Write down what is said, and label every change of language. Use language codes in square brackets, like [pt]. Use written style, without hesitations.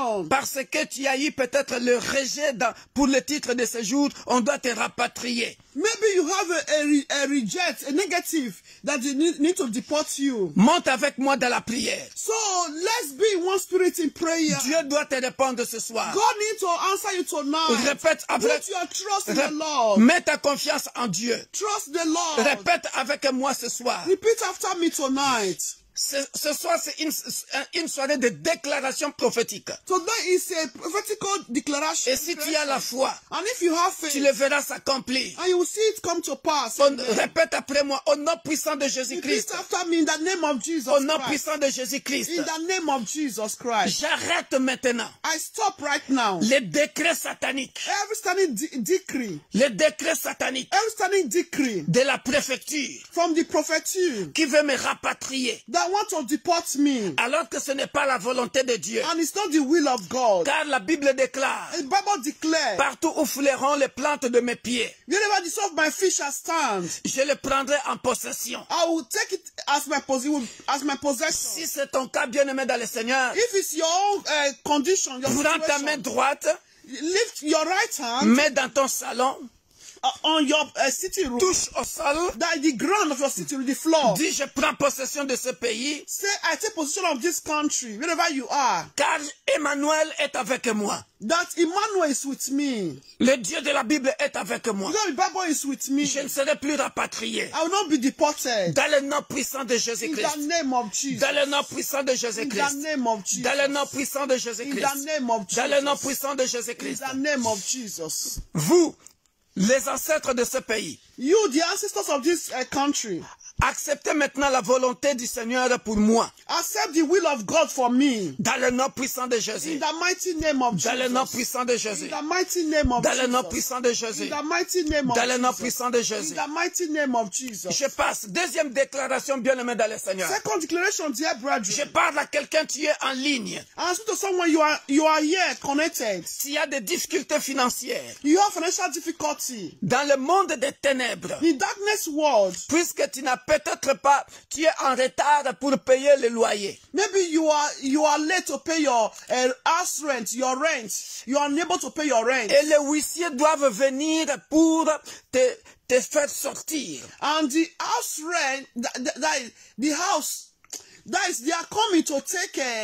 [fr] Parce que tu as eu peut-être le rejet pour le titre de séjour, on doit te rapatrier. [en] Maybe you have a reject, a negative that they need to deport you. [fr] Monte avec moi dans la prière. [en] So let's be one spirit in prayer. [fr] Dieu doit te répondre ce soir. [en] God needs to answer you tonight. [fr] Répète avec. [en] Put your trust in the Lord. [fr] Mets ta confiance en Dieu. [en] Trust the Lord. [fr] Répète avec moi ce soir. [en] Repeat after me tonight. [fr] Ce soir, c'est une soirée de déclaration prophétique. [en] Tonight is a prophetical declaration. [fr] Et si tu as la foi, [en] and if you have faith, [fr] tu le verras s'accomplir. [en] And you will see it come to pass. [fr] Répète après moi, au nom puissant de Jésus-Christ. [en] Repeat after me in the name of Jesus [fr] Au nom [en] Christ. [fr] puissant de Jésus-Christ. [en] In the name of Jesus Christ. [fr] J'arrête maintenant. [en] I stop right now. [fr] Les décrets sataniques. [en] Every standing decree. [fr] Les décrets sataniques. [en] Every standing decree. [fr] De la préfecture. [en] From the prefecture. [fr] Qui veut me rapatrier. [en] That want to deport me. [fr] Alors que ce n'est pas la volonté de Dieu. [en] And it's not the will of God. [fr] Car la Bible déclare. [en] The Bible declares. [fr] Partout où fouleront les plantes de mes pieds. [en] Wherever the sole of my feet shall stand. [fr] Je le prendrai en possession. [en] I will take it as my possession. [fr] Si c'est ton cas, bien-aimé dans le Seigneur. [en] If it's your own condition, your [fr] prends ta main droite. [en] Lift your right hand. [fr] Mets dans ton salon. [en] On your sitting room. [fr] Touche au sol. [en] That the ground of your sitting room, the floor. [fr] Dis, je prends possession de ce pays. [en] Say, I take possession of this country, wherever you are. [fr] Car Emmanuel est avec moi. [en] That Emmanuel is with me. [fr] Le Dieu de la Bible est avec moi. [en] The Bible is with me. [fr] Je ne serai plus rapatrié. [en] I will not be deported. [fr] Dans le nom puissant de Jésus-Christ. [en] In the name of Jesus. [fr] Dans le nom puissant de Jésus-Christ. [en] In the name of Jesus. [fr] Dans le nom puissant de Jésus-Christ. [en] In the name of Jesus. [fr] Dans le nom puissant de Jésus-Christ. [en] In the name of Jesus. [fr] Vous, les ancêtres de ce pays. [en] You, the ancestors of this country. [fr] Acceptez maintenant la volonté du Seigneur pour moi. [en] Accept the will of God for me. [fr] Dans le nom puissant de Jésus. [en] In the mighty name of Jesus. [fr] Dans le nom puissant de Jésus. [en] In the mighty name of [fr] Dans [en] Jesus. [fr] le nom puissant de Jésus. [en] In the mighty name of [fr] Dans le nom [en] Jesus. [fr] puissant de Jésus. [en] In the mighty name of Jesus. [fr] Je passe. Deuxième déclaration, bien-aimé dans le Seigneur. [en] Second declaration, dear brethren. [fr] Je parle à quelqu'un qui est en ligne. [en] I speak to someone you are here connected. [fr] S'il y a des difficultés financières. [en] You have financial difficulty. [fr] Dans le monde des ténèbres. [en] In darkness world. [fr] Puisque tu n'as peut-être pas, tu es en retard pour payer le loyer. [en] Maybe you are late to pay your house rent, your rent. You are unable to pay your rent. [fr] Et les huissiers doivent venir pour te faire sortir. [en] And the house rent, the house, that is, they are coming to take